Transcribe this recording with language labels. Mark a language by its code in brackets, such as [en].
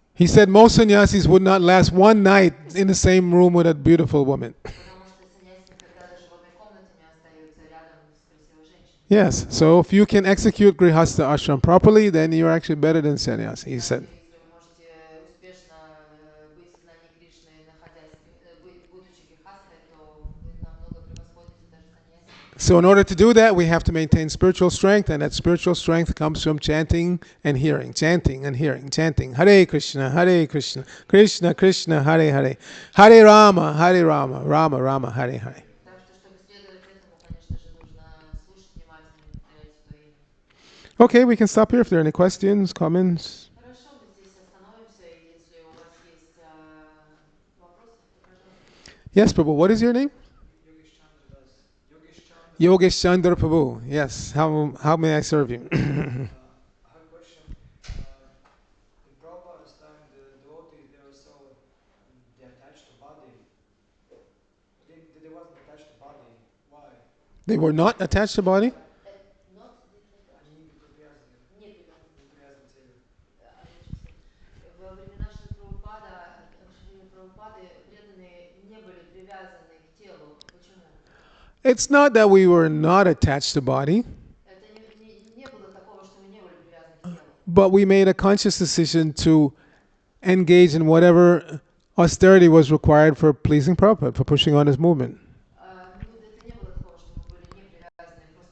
[en] He said most sannyasis would not last one night in the same room with a beautiful woman. [ru] Потому что саньяси никогда даже в одной комнате не остаются рядом с красивой женщиной. [en] Yes, so if you can execute Grihasta ashram properly, then you're actually better than sannyasi, he said. [ru] Если вы можете успешно быть в сознании Кришны, будучи грехастой, то вы намного превосходите даже саньяси. [en] So in order to do that, we have to maintain spiritual strength, and that spiritual strength comes from chanting and hearing, chanting and hearing, chanting. [sa] Hare Krishna, Krishna Krishna, Hare Hare, Hare Rama, Rama Rama, Hare Hare. [ru] Так что, чтобы следовать этому, конечно же, нужно слушать внимательно и повторять Святое Имя. [en] Okay, we can stop here if there are any questions, comments. [ru] Хорошо, мы здесь остановимся, и если у вас есть вопросы, то пожалуйста. [en] Yes, Prabhu, what is your name? Yogesh Chandra Prabhu. Yes, how may I serve you? I have a question. In Prabhupada's time, the devotees, they were so they attached to body. They wasn't attached to body. Why? They were not attached to body? Not [ru] Они не привязаны. не привязаны. Не привязаны к телу. Во времена Шрилы Прабхупады преданные не были привязаны к телу. Почему? [en] It's not that we were not attached to body, [ru] Это не было такого, что мы не были привязаны к телу. [en] but we made a conscious decision to engage in whatever austerity was required for pleasing Prabhupada, for pushing on his movement. [ru] Это не было такого, что мы были не привязаны